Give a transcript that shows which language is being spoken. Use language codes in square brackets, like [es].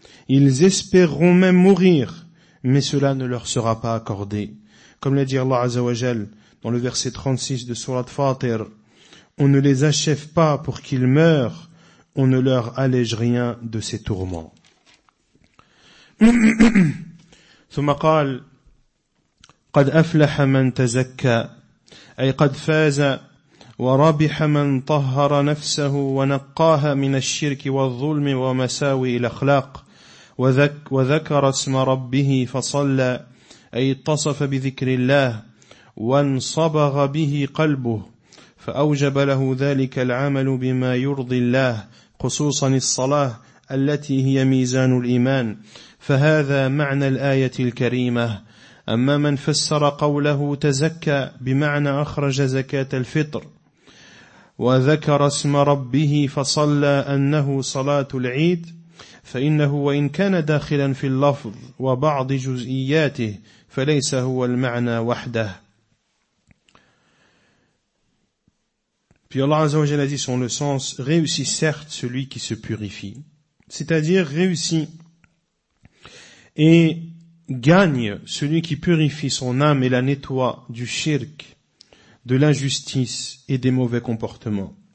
[fr] Ils espéreront même mourir, mais cela ne leur sera pas accordé. Comme l'a dit Allah Azza wa Jal dans le verset 36 de Surat Fatir, on ne les achève pas pour qu'ils meurent, on ne leur allège rien de ces tourments. [ar] ثم قال قد أفلح من تزكى أي قد فاز وربح من طهر نفسه ونقاها من الشرك والظلم ومساوئ الأخلاق وذكر اسم ربه فصلى أي اتصف بذكر الله وانصبغ به قلبه فأوجب له ذلك العمل بما يرضي الله خصوصا الصلاة التي هي ميزان الإيمان فهذا معنى الآية الكريمة أما من فسر قوله تزكى بمعنى أخرج زكاة الفطر وذكر اسم ربه فصلى أنه صلاة العيد فإنه وإن كان داخلا في اللفظ وبعض جزئياته فليس هو المعنى وحده [fr] Puis Allah Azza wa Jalla dit son le sens, réussit certes celui qui se purifie, c'est-à-dire réussit et gagne celui qui purifie son âme et la nettoie du shirk, de l'injustice et des mauvais comportements.